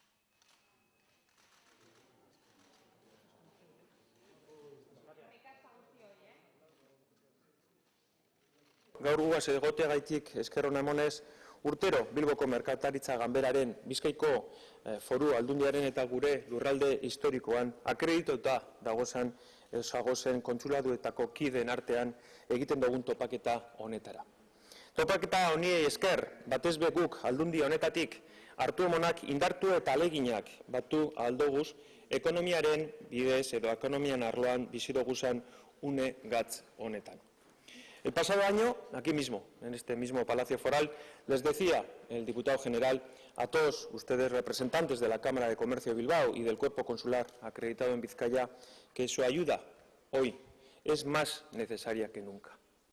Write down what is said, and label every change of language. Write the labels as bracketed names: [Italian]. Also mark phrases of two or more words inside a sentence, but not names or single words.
[Basque] Gaur guaz egoteagaitik esker ona emonez, urtero Bilboko Merkataritza Ganberaren Bizkaiko Foru Aldundiaren eta gure lurralde historikoan akredituta dagozen kontsuladuetako kideen artean egiten dugun topaketa honetara. Topaketa honi esker, batez be guk aldundi honetatik hartu emonak indartu eta aleginak batu aldoguz ekonomiaren bidez edo ekonomian arloan bizidoguzan une gatz honetan. [Spanish] El pasado año, aquí mismo, en este mismo Palacio Foral, les decía el diputado general a todos ustedes representantes de la Cámara de Comercio de Bilbao y del Cuerpo Consular acreditado en Vizcaya que su ayuda hoy es más necesaria que nunca.